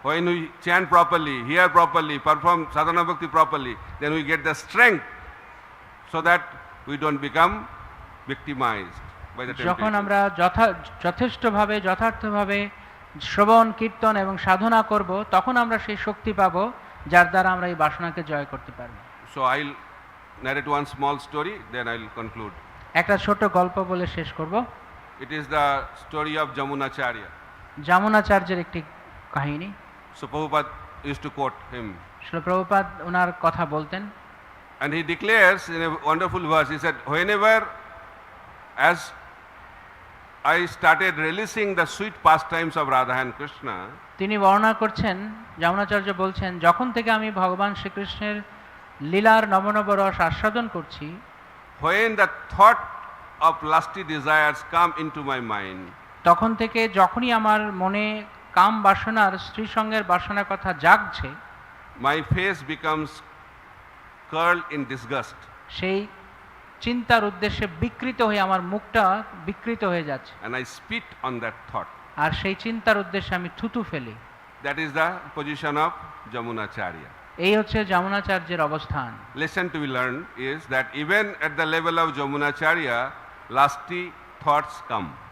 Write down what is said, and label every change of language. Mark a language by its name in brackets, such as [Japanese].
[English] When we chant properly, hear properly, perform sadhana bhakti properly, then we get the strength so that we don't become victimized by the [Bangla] যখন [English] temptation. [Bangla] আমরা যথেষ্টভাবে যথার্থভাবে শ্রবণ কীর্তন এবং সাধনা করব তখন আমরা সেই শক্তি পাবো যার দ্বারা আমরা এই বাসনাকে জয় করতে পারব। [English] So I'll narrate one small story, then I'll conclude. [Bangla] একটা ছোট গল্প বলে শেষ করব। [English] It is the story of Jamunacharya. [Bangla] যমুনাচার্যের একটি কাহিনী। [English] So Prabhupada used to quote him. [Bangla] Srila Prabhupada ওনার কথা বলতেন। [English] And he declares in a wonderful verse, he said, whenever as I started relishing the sweet pastimes of Radha and Krishna, [Bangla] তিনি বর্ণনা করছেন, যমুনাচার্য বলছেন, যখন থেকে আমি ভগবান শ্রীকৃষ্ণের লীলার নবনব রস আস্বাদন করছি, [English] when the thought of lusty desires come into my mind, [Bangla] তখন থেকে যখনই আমার মনে কাম বাসনার স্ত্রী সঙ্গের বাসনার কথা জাগছে, [English] my face becomes curled in disgust. [Bangla] সেই চিন্তার উদ্দেশ্যে বিকৃত হয়ে আমার মুখটা বিকৃত হয়ে যাচ্ছে [English] And I spit on that thought. [Bangla] আর সেই চিন্তার উদ্দেশ্যে আমি থুতু ফেলি। [English] That is the position of Jamunacharya. [Bangla] এই হচ্ছে যমুনাচার্যের অবস্থান। [English] Lesson to be learned is that even at the level of Jamunacharya, lusty thoughts come.